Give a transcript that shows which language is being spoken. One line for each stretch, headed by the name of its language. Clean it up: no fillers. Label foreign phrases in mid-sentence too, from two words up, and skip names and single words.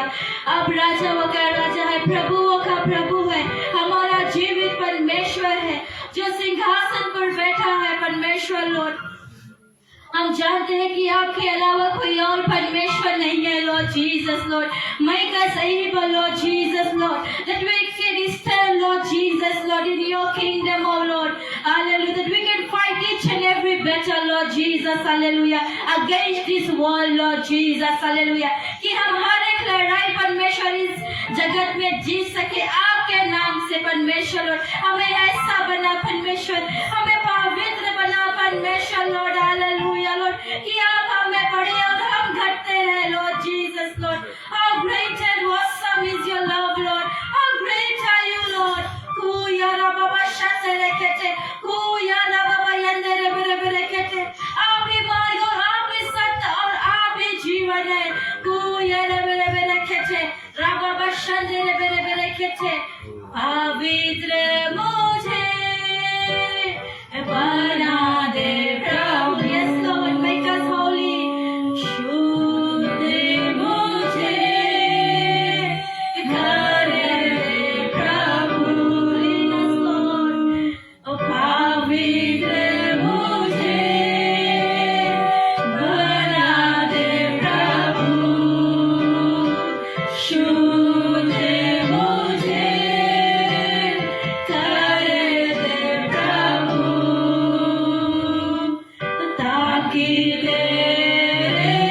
Hindi: अब राजाओं का राजा है, प्रभुओं का प्रभु है, हमारा जीवित परमेश्वर है जो सिंहासन पर बैठा है परमेश्वर लॉर्ड। हम जानते हैं कि आपके अलावा कोई और परमेश्वर नहीं है
English: Lord Jesus Lord.
Hindi: मैं का सही बोल
English: Lord Jesus Lord, that we can stand Lord Jesus Lord in your kingdom oh Lord hallelujah, that we can fight each and every battle Lord Jesus hallelujah against this world Lord Jesus hallelujah,
Hindi: कि हम हर एक लड़ाई परमेश्वर इस जगत में जीत सके आपके नाम से परमेश्वर लॉर्ड। हमें ऐसा बना परमेश्वर, हमें पवित्र बना परमेश्वर
English: Lord hallelujah Lord,
Hindi: कि आप हमें बढ़े और हम घटते रहे
English: Lord Jesus Lord. How great and awesome is your love Lord, how great are you Lord। Kuyara baba shatere kete, kuyara baba yandere bere bere kete,
Hindi: आप ही मार्ग और आप ही सत्य और आप ही जीवन है। kuyara bere bere kete, raba baba shandere bere bere kete, पवित्र मुझे बना दे प्रभु,
English: yes Lord make us holy,
Hindi: शुद्ध मुझे कर दे प्रभु,
English: yes Lord,
Hindi: ओ पवित्र मुझे बना दे प्रभु, शुद्ध मुझे कर दे प्रभु, ताकि तेरे